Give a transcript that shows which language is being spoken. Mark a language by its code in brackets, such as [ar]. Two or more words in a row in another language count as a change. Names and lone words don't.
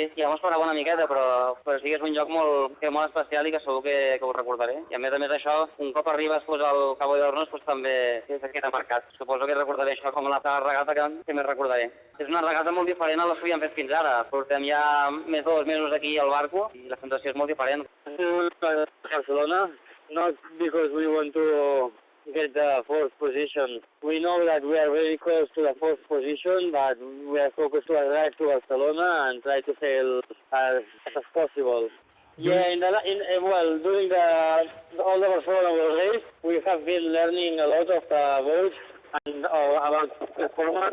[ca] Llavors parava una miqueta, però sí que és un lloc molt especial i que segur que ho recordaré. I a més això, un cop arribes al Cabo d'Hornos, també queda marcat. Suposo que recordaré això com la regata que més recordaré. És una regata molt diferent a les que havíem fet fins ara. Portem ja més de 2 mesos aquí al barco i la sensació és molt diferent. Barcelona. [en] Not because we want to get the fourth position. We know that we are very close to the fourth position, but we are focused to arrive to Barcelona and try to sail as possible. Yeah, during all the Barcelona race, we have been learning a lot of the boats and about the format.